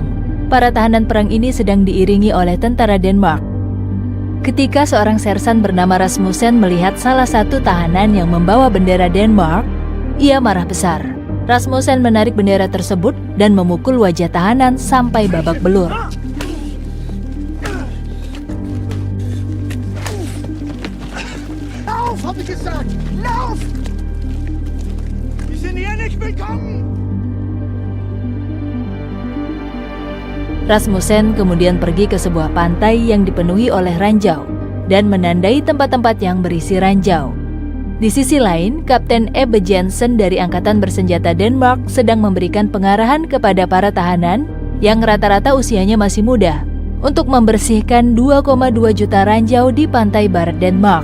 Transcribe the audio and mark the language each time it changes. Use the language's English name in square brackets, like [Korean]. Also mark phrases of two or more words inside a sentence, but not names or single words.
[Indonesian] Para tahanan perang ini sedang diiringi oleh tentara Denmark. Ketika seorang sersan bernama Rasmussen melihat salah satu tahanan yang membawa bendera Denmark, ia marah besar. Rasmussen menarik bendera tersebut dan memukul wajah tahanan sampai babak belur. [German] Lauf, hab ich gesagt! Lauf! Die sind hier nicht willkommen! [Indonesian] Rasmussen kemudian pergi ke sebuah pantai yang dipenuhi oleh ranjau dan menandai tempat-tempat yang berisi ranjau. Di sisi lain, Kapten Ebbe Jensen dari Angkatan Bersenjata Denmark sedang memberikan pengarahan kepada para tahanan yang rata-rata usianya masih muda untuk membersihkan 2,2 juta ranjau di pantai barat Denmark.